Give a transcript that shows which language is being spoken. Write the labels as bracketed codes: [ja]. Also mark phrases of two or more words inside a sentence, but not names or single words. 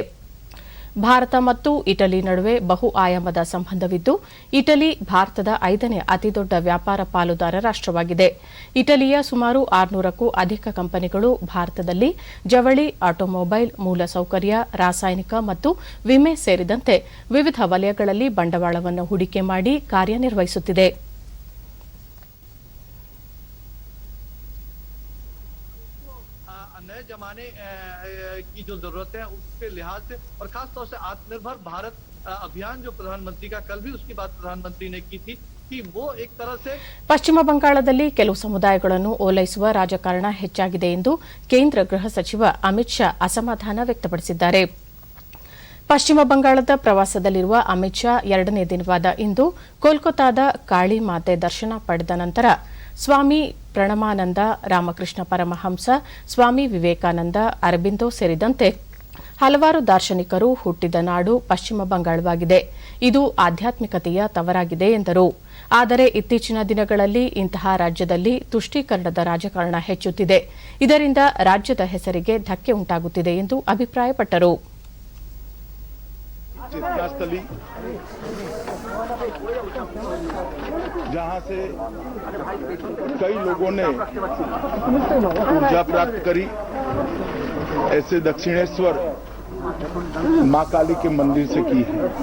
[kn] ಭಾರತ ಮತ್ತು ಇಟಲಿ ನಡುವೆ ಬಹು ಆಯಾಮದ ಸಂಬಂಧವಿದ್ದು, ಇಟಲಿ ಭಾರತದ 5ನೇ ಅತಿದೊಡ್ಡ ವ್ಯಾಪಾರ ಪಾಲುದಾರ ರಾಷ್ಟವಾಗಿದೆ. ಇಟಲಿಯ ಸುಮಾರು 600ಕ್ಕೂ ಅಧಿಕ ಕಂಪನಿಗಳು ಭಾರತದಲ್ಲಿ ಜವಳಿ, ಆಟೋಮೊಬೈಲ್, ಮೂಲಸೌಕರ್ಯ, ರಾಸಾಯನಿಕ ಮತ್ತು ವಿಮೆ ಸೇರಿದಂತೆ ವಿವಿಧ ವಲಯಗಳಲ್ಲಿ ಬಂಡವಾಳವನ್ನು ಹೂಡಿಕೆ ಮಾಡಿ ಕಾರ್ಯನಿರ್ವಹಿಸುತ್ತಿದೆ. [hi] नए जमाने की जो जरूरत है उसके लिहाज से और खास तौर से आत्मनिर्भर भारत अभियान जो प्रधानमंत्री का कल भी उसकी बात प्रधानमंत्री ने की थी कि वो एक तरह से [kn] ಪಶ್ಚಿಮ ಬಂಗಾಳದಲ್ಲಿ ಕೆಲವು ಸಮುದಾಯಗಳನ್ನು ಓಲೈಸುವ ರಾಜಕಾರಣ ಹೆಚ್ಚಾಗಿದೆ ಎಂದು ಕೇಂದ್ರ ಗೃಹ ಸಚಿವ ಅಮಿತ್ ಶಾ ಅಸಮಾಧಾನ ವ್ಯಕ್ತಪಡಿಸಿದ್ದಾರೆ. ಪಶ್ಚಿಮ ಬಂಗಾಳದ ಪ್ರವಾಸದಲ್ಲಿರುವ ಅಮಿತ್ ಶಾ 2ನೇ ದಿನವಾದ ಇಂದು ಕೋಲ್ಕತಾದ ಕಾಳಿ ಮಾತೆ ದರ್ಶನ ಪಡೆದ ನಂತರ ಸ್ವಾಮಿ ಪ್ರಣಮಾನಂದ, ರಾಮಕೃಷ್ಣ ಪರಮಹಂಸ, ಸ್ವಾಮಿ ವಿವೇಕಾನಂದ, ಅರಬಿಂದೋ ಸೇರಿದಂತೆ ಹಲವಾರು ದಾರ್ಶನಿಕರು ಹುಟ್ಟಿದ ನಾಡು ಪಶ್ಚಿಮ ಬಂಗಾಳವಾಗಿದೆ. ಇದು ಆಧ್ಯಾತ್ಮಿಕತೆಯ ತವರಾಗಿದೆ ಎಂದರು. ಆದರೆ ಇತ್ತೀಚಿನ ದಿನಗಳಲ್ಲಿ ಇಂತಹ ರಾಜ್ಯದಲ್ಲಿ ತುಷ್ಟೀಕರಣದ ರಾಜಕಾರಣ ಹೆಚ್ಚುತ್ತಿದೆ. ಇದರಿಂದ ರಾಜ್ಯದ ಹೆಸರಿಗೆ ಧಕ್ಕೆ ಉಂಟಾಗುತ್ತಿದೆ ಎಂದು ಅಭಿಪ್ರಾಯಪಟ್ಟರು. [hi] जहां से कई लोगों ने ऊर्जा प्राप्त करी, ऐसे दक्षिणेश्वर मां काली के मंदिर से की है.